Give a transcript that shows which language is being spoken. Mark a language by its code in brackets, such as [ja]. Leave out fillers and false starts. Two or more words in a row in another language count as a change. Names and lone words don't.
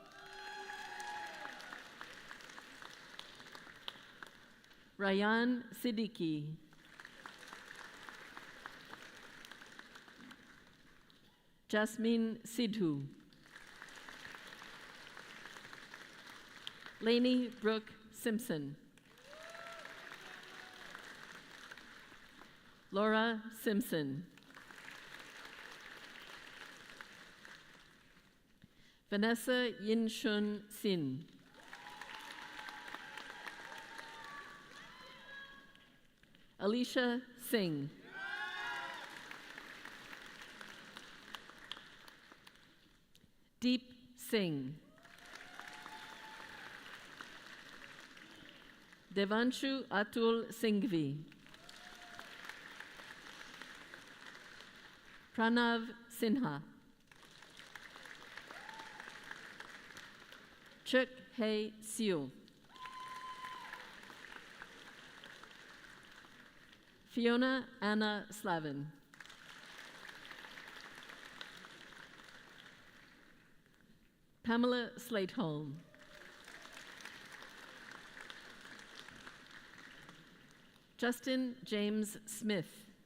[en] Rayan Siddiqui. Jasmine Sidhu. Lainey Brooke Simpson. Laura Simpson. Vanessa Yinshun Sin. Alicia Singh. Deep Singh. Devanshu Atul Singhvi. Pranav Sinha. Chuk Hei Siu. Fiona Anna Slavin. Pamela Slateholm. Justin James Smith.